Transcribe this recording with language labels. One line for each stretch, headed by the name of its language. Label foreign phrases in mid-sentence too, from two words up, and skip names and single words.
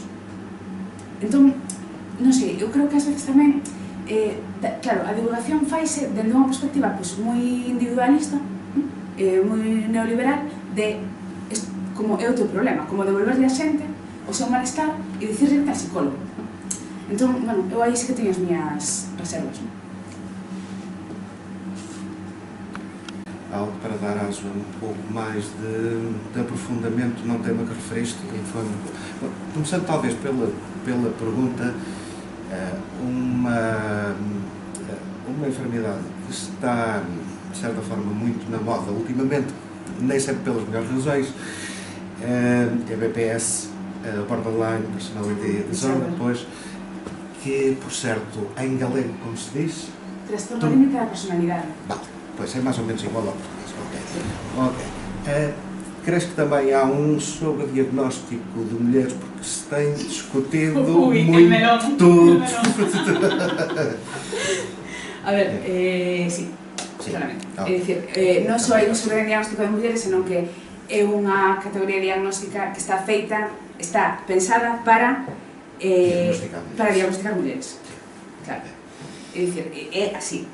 Galician: Entón, non sei, eu creo que ás veces tamén, claro, a divulgación faise dende unha perspectiva moi individualista, moi neoliberal, de como é o teu problema, como devolverle a xente o seu malestar e dicirle que é psicólogo. Entón, bueno, eu aí sí que teño as miñas reservas.
Portuguese: Algo para dar aso a um pouco mais de aprofundamento num tema que referiste, começando talvez pela pergunta, uma enfermidade que está, de certa forma, muito na moda ultimamente, nem sempre pelas melhores razões, é a BPS,
English: borderline personality disorder,
Portuguese: pois, que, por certo, em galego, como se diz?
Galician: Trastorno límite da personalidade.
Portuguese: Vale, pois é máis ou menos igual ao português, ok. Crees que também há sobre diagnóstico de mulheres, porque se tem discutido muito...
Galician: A ver, sí, claramente. É dicir, non só hai un sobre diagnóstico de mulleres, senón que é unha categoría diagnóstica que está feita, está pensada para diagnosticar mulleres. Claro. É dicir, é así.